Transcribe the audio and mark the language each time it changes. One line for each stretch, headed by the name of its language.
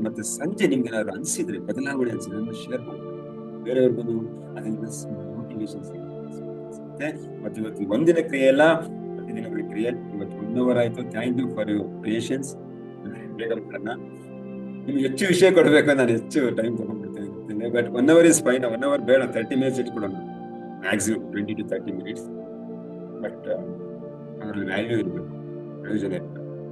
Kannada: ಮತ್ತೆ ಸಂಜೆ ನಿಮ್ಗೆ ಏನಾದ್ರು ಅನ್ಸಿದ್ರೆ, ಬದಲಾವಣೆ ಅನ್ಸಿದ್ರೆ ಶೇರ್ ಮಾಡಿ, ಬೇರೆಯವ್ರಿಗೂ ಅದರಿಂದ ಮೋಟಿವೇಶನ್ ಸಿಗುತ್ತೆ. ಮತ್ತೆ ಇವತ್ತು ಒಂದಿನ ಕ್ರಿಯೆ ಅಲ್ಲ, ಪ್ರತಿದಿನಗಳ ಕ್ರಿಯೆ. ಇವತ್ತು 1 hour ಆಯ್ತು.
English: Thank you for your patience.
Kannada: ಬೇಗ ಮಾಡೋಣ. ನಿಮ್ಗೆ ಹೆಚ್ಚು ವಿಷಯ ಕೊಡ್ಬೇಕು, ನಾನು ಹೆಚ್ಚು time ತಗೊಂಡ್ಬಿಡ್ತೇನೆ.
English: But 1 hour is fine.
Kannada: 1 hour ಬೇಡ, 30 minutes ಇಟ್ಕೊಡೋಣ, maximum 20 to 30 minutes. But ಅದ್ರಲ್ಲಿ ವ್ಯಾಲ್ಯೂ ಇರ್ಬೇಕು, ಪ್ರಯೋಜನ ಇರ್ಬೇಕು.